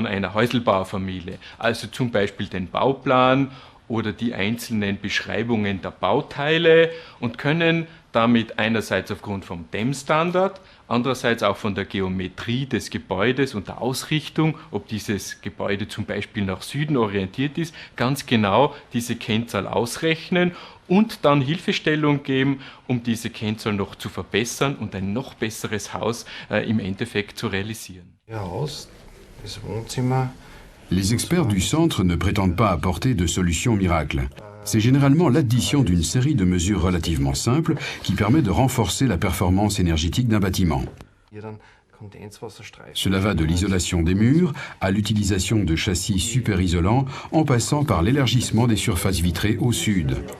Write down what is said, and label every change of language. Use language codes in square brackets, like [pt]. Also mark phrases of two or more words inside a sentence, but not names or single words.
[de] einer Häuselbaufamilie, also zum Beispiel den Bauplan oder die einzelnen Beschreibungen der Bauteile und können damit einerseits aufgrund vom DEM-Standard, andererseits auch von der Geometrie des Gebäudes und der Ausrichtung, ob dieses Gebäude zum Beispiel nach Süden orientiert ist, ganz genau diese Kennzahl ausrechnen und dann Hilfestellung geben, um diese Kennzahl noch zu verbessern und ein noch besseres Haus im Endeffekt zu realisieren. Haus, das Wohnzimmer. [fr] Les experts du centre ne prétendent pas apporter de solution miracle. C'est généralement l'addition d'une série de mesures relativement simples qui permet de renforcer la performance énergétique d'un bâtiment. Cela va de l'isolation des murs à l'utilisation de châssis super isolants en passant par l'élargissement des surfaces vitrées au sud.